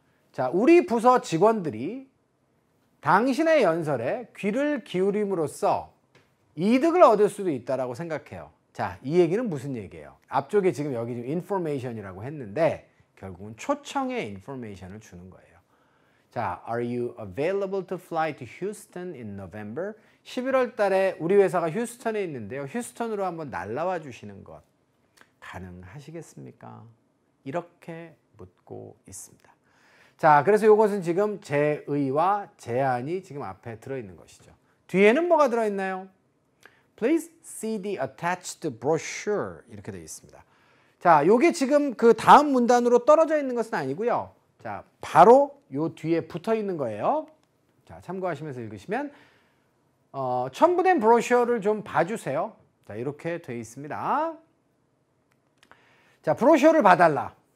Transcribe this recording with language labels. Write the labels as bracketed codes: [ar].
[ko] 자, 우리 부서 직원들이 당신의 연설에 귀를 기울임으로써 이득을 얻을 수도 있다라고 생각해요. 자, 이 얘기는 무슨 얘기예요? 앞쪽에 지금 여기 지금 information이라고 했는데 결국은 초청의 information을 주는 거예요. [en] 자, are you available to fly to Houston in November? [ko] 11월 달에 우리 회사가 휴스턴에 있는데요. 휴스턴으로 한번 날라와 주시는 것 가능하시겠습니까? 이렇게 묻고 있습니다. 자, 그래서 이것은 지금 제의와 제안이 지금 앞에 들어있는 것이죠. 뒤에는 뭐가 들어있나요? [en] Please see the attached brochure [ko] 이렇게 되어 있습니다. 자, 요게 지금 그 다음 문단으로 떨어져 있는 것은 아니고요. 자, 바로 요 뒤에 붙어 있는 거예요. 자, 참고하시면서 읽으시면 첨부된 브로셔를 좀 봐주세요. 자, 이렇게 되어 있습니다. 자, 브로셔를 봐달라.